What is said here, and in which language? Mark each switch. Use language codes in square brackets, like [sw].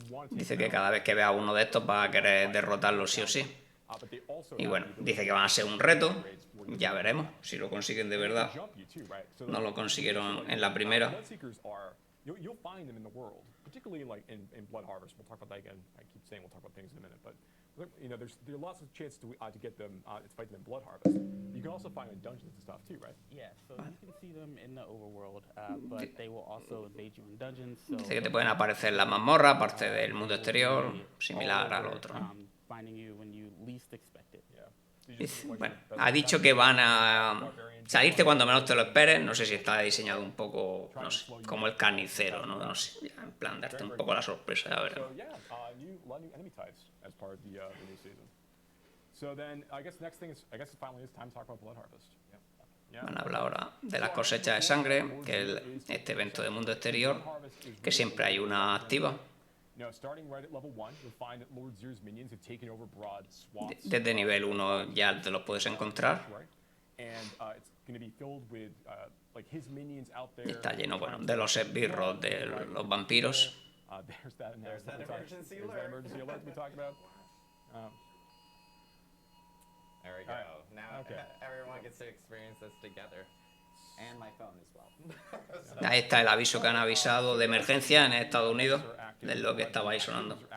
[es] Dice que cada vez que vea uno de estos va a querer derrotarlo sí o sí. Y bueno, dice que van a ser un reto, ya veremos si lo consiguen de verdad. No lo consiguieron en la primera. [en] You'll find them in the world, particularly like in Blood Harvest. We'll talk about that again. I keep saying we'll talk about things in a minute, but you know, there are lots of chances to get them to fight them in Blood Harvest. You can also find them in dungeons and stuff too, right? Yeah, so you can see them in the overworld, but they will also invade you in dungeons. So [es] Dice que te pueden aparecer en la mazmorra, aparte del mundo exterior, similar al otro, ¿no? [en] Finding you when you least expect it. Yeah. [es] Bueno, ha dicho que van a salirte cuando menos te lo esperes. No sé si está diseñado un poco, no sé, como el carnicero, ¿no? No sé, en plan, darte un poco la sorpresa, ya veremos. [en] So yeah, a lot of new enemy types as part of the new season. So then, I guess the next thing is, finally it's time to talk about Blood Harvest. Yeah. [es] Van a hablar ahora de las cosechas de sangre, que es este evento de mundo exterior, que siempre hay una activa. [en] Now, starting right at level 1, you'll find that Lord Zir's minions have taken over broad swaths. [es] Desde nivel 1 ya te los puedes encontrar. [en] And it's going to be filled with like his minions out there. [es] Está lleno, bueno, de los esbirros de los vampiros. [en] There's that emergency There's that emergency alert we talked about. There we go. Alright, Now okay. everyone gets to experience this together. And my phone as well. [es] Ahí está el aviso que han avisado de emergencia en Estados Unidos, de lo que estaba ahí sonando.